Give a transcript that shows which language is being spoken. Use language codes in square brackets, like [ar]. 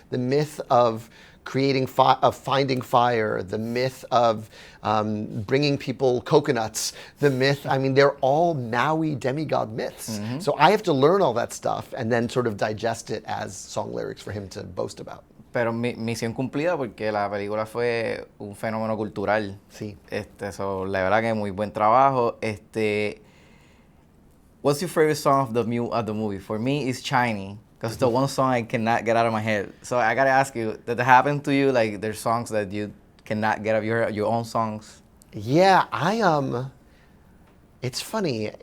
[en] The myth of finding fire, the myth of bringing people coconuts, the myth, they're all Maui demigod myths. Mm-hmm. So I have to learn all that stuff and then sort of digest it as song lyrics for him to boast about. [es] Pero misión cumplida porque la película fue un fenómeno cultural. Sí. So, la verdad que muy buen trabajo. [en] What's your favorite song of the movie? For me, it's Shiny, because it's the one song I cannot get out of my head. So I gotta ask you, did that happen to you? Like, there's songs that you cannot get out of your own songs? Yeah, it's funny.